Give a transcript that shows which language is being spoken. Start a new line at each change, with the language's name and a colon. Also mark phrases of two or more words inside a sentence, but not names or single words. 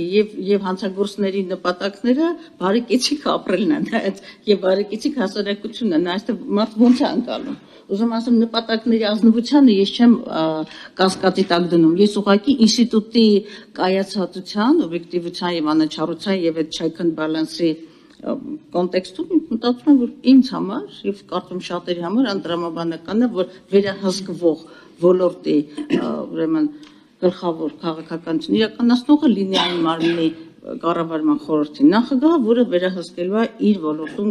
Armenian: եւ հանցագործների նպատակները բարեկեցիկ ապրելն են, եւ բարեկեցիկ հասարակությունն են, այստեղ մարդ ոնց է անցալում։ Ուզում ասեմ նպատակների ազնվությանը ես չեմ կասկածի տակ դնում։ Ես ուղղակի ինստիտուտի կայացածության, օբյեկտիվության եւ անաչառության եւ այդ
English: check and balance-
Armenian: ի կոնտեքստում մտածում եմ, որ ինձ համար եւ կարծում շատերի համար անդրամաբանական է, որ վերահսկվող ոլորտի ուրեմն գլխավոր քաղաքականություն իրականացնողը լինի այն մարմնի կառավարման խորհրդի նախագահը, որը վերահսկելու է իր ոլորտում